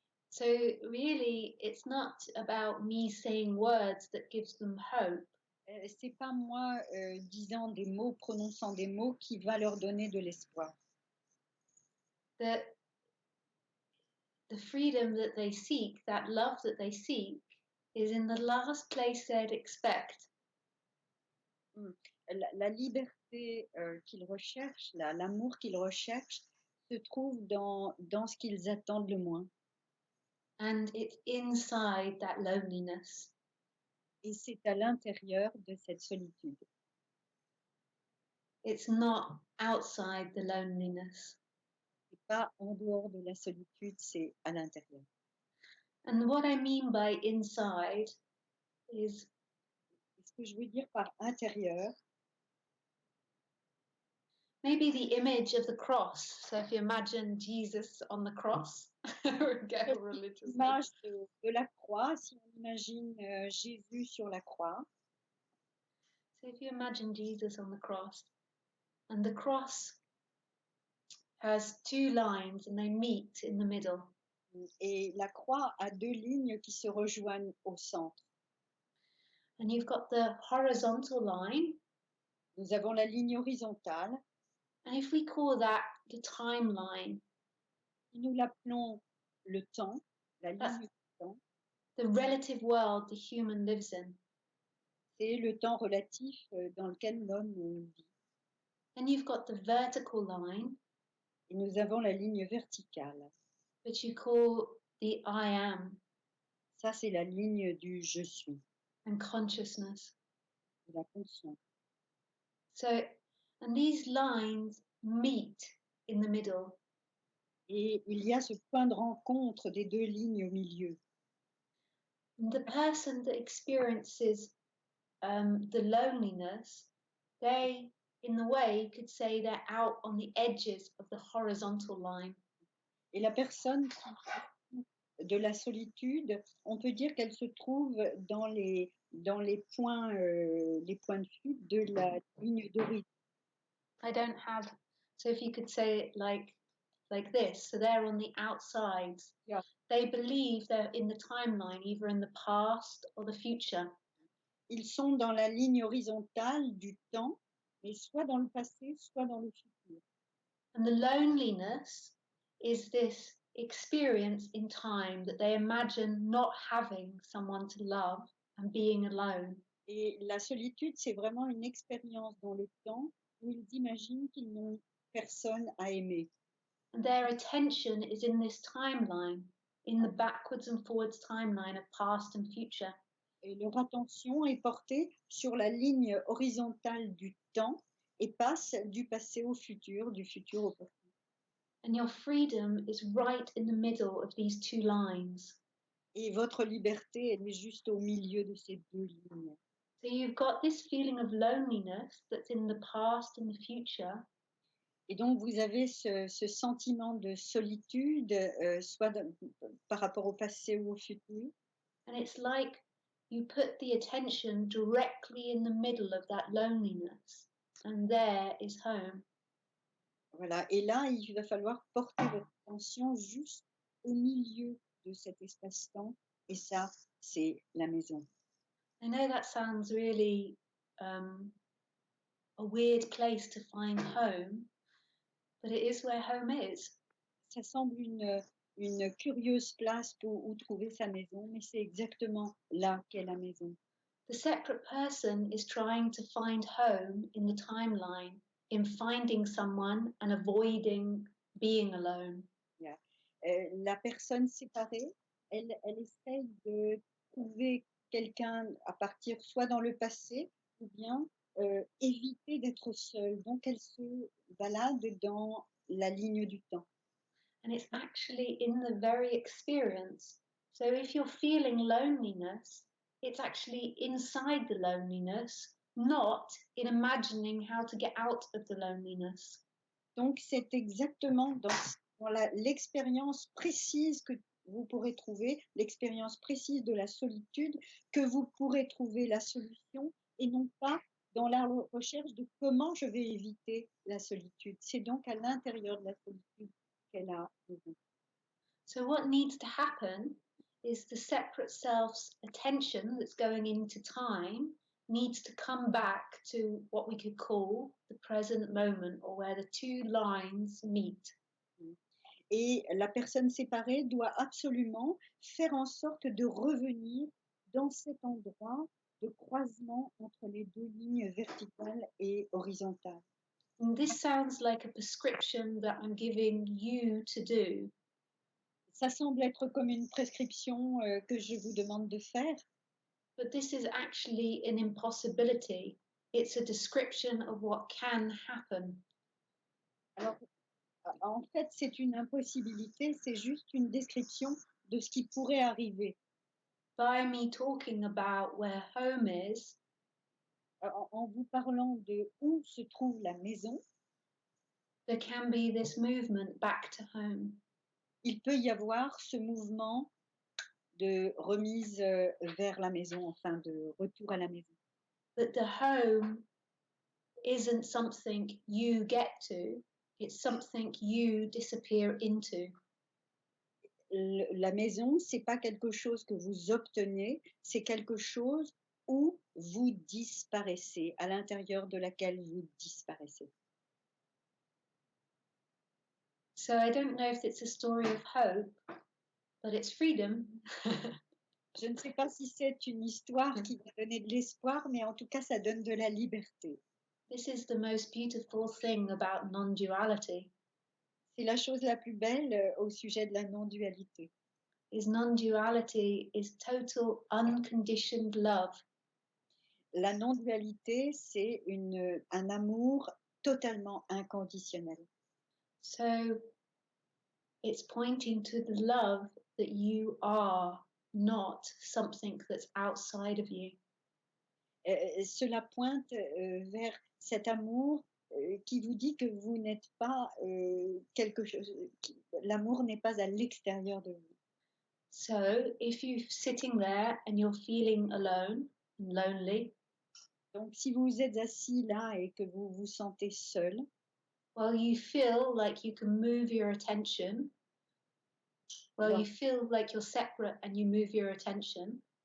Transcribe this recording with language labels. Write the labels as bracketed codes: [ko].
[en] So really, it's not about me saying words that gives them hope. [fr] C'est pas moi disant des mots, prononçant des mots qui va leur donner de l'espoir. [en] That the freedom that they seek, that love that they seek, is in the last place they'd expect. [fr] La liberté qu'ils recherchent, l'amour qu'ils recherchent, se trouve dans ce qu'ils attendent le moins. [en] And it's inside that loneliness. [fr] Et c'est à l'intérieur de cette solitude. [en] It's not outside the loneliness. [fr] C'est pas en dehors de la solitude, c'est à l'intérieur. [en] And what I mean by inside is [fr] Ce que je veux dire par intérieur, [en] maybe the image of the cross. So if you imagine Jesus on the cross, get religious. [fr] l'image de la croix, si on imagine Jésus sur la croix. [en] So if you imagine Jesus on the cross, and the cross has two lines and they meet in the middle. [fr] Et la croix a deux lignes qui se rejoignent au centre. [en] And you've got the horizontal line. [fr] Nous avons la ligne horizontale. [en] And if we call that the timeline, [fr] Nous l'appelons le temps, la ligne du temps. [en] The relative world the human lives in. [fr] C'est le temps relatif dans lequel l'homme vit. [en] And you've got the vertical line. [fr] Et nous avons la ligne verticale. [en] Which you call the I am. [fr] Ça, c'est la ligne du je suis. [en] And consciousness. [fr] De la conscience. [en] So, and these lines meet in the middle. [fr] Et il y a ce point de rencontre des deux lignes au milieu. [en] And the person that experiences the loneliness, they, in the way, could say they're out on the edges of the horizontal line. [fr] Et la personne de la solitude, on peut dire qu'elle se trouve dans les points de fuite de la ligne d'horizon. [en] I don't have, so if you could say it like this, so they're on the outsides. Yeah. They believe they're in the timeline, either in the past or the future. [fr] Ils sont dans la ligne horizontale du temps, mais soit dans le passé, soit dans le futur. [en] And the loneliness is this experience in time that they imagine not having someone to love and being alone. [fr] Et la solitude, c'est vraiment une expérience dans le temps où ils imaginent qu'ils n'ont personne à aimer. [en] And their attention is in this timeline, in the backwards and forwards timeline of past and future. [fr] Et leur attention est portée sur la ligne horizontale du temps et passe du passé au futur, du futur au passé. [en] And your freedom is right in the middle of these two lines. [fr] Et votre liberté, elle est juste au milieu de ces deux lignes. [en] So you've got this feeling of loneliness that's in the past and the future. [fr] Et donc vous avez ce sentiment de solitude, soit par rapport au passé ou au futur. [en] And it's like you put the attention directly in the middle of that loneliness, and there is home. [fr] Voilà. Et là, il va falloir porter votre attention juste au milieu de cet espace-temps. Et ça, c'est la maison. [en] I know that sounds really a weird place to find home, but it is where home is. [fr] Ça semble une curieuse place pour où trouver sa maison, mais c'est exactement là qu'est la maison. [en] The separate person is trying to find home in the timeline, in finding someone and avoiding being alone. Yeah. [fr] La personne séparée, elle essaye de trouver quelqu'un à partir soit dans le passé ou bien éviter d'être seule. Donc elle se balade dans la ligne du temps. [en] And it's actually in the very experience. So if you're feeling loneliness, it's actually inside the loneliness, not in imagining how to get out of the loneliness. [fr] Donc c'est exactement dans l'expérience précise que vous pourrez trouver, l'expérience précise de la solitude, que vous pourrez trouver la solution et non pas dans la recherche de comment je vais éviter la solitude. C'est donc à l'intérieur de la solitude qu'elle a besoin. [en] So what needs to happen is the separate self's attention that's going into time needs to come back to what we could call the present moment, or where the two lines meet. [fr] Et la personne séparée doit absolument faire en sorte de revenir dans cet endroit de croisement entre les deux lignes verticales et horizontales. [en] And this sounds like a prescription that I'm giving you to do. [fr] Ça semble être comme une prescription que je vous demande de faire, [en] But this is actually an impossibility. It's a description of what can happen. [fr] alors en fait c'est une impossibilité, c'est juste une description de ce qui pourrait arriver. [en] By me talking about where home is, [fr] En vous parlant de où se trouve la maison, [en] there can be this movement back to home. [fr] il peut y avoir ce mouvement de remise vers la maison, enfin de retour à la maison. [en] That the home isn't something you get to, it's something you disappear into. [fr] La maison, c'est pas quelque chose que vous obtenez, c'est quelque chose où vous disparaissez, à l'intérieur de laquelle vous disparaissez. [en] So I don't know if it's a story of hope, but it's freedom. [fr] Je ne sais pas si c'est une histoire qui va donner de l'espoir, mais en tout cas, ça donne de la liberté. [en] This is the most beautiful thing about non-duality. [fr] C'est la chose la plus belle au sujet de la non-dualité. [en] Is non-duality is total unconditioned love. [fr] La non-dualité, c'est un amour totalement inconditionnel. [en] So it's pointing to the love that you are, not something that's outside of you. [fr] Cela pointe vers cet amour qui vous dit que vous n'êtes pas quelque chose, l'amour n'est pas à l'extérieur de vous. [en] So if you're sitting there and you're feeling alone and lonely, [fr] Donc si vous êtes assis là et que vous vous sentez seul, [en] well, you feel like you can move your attention. Well, you feel like you're separate and you move your attention.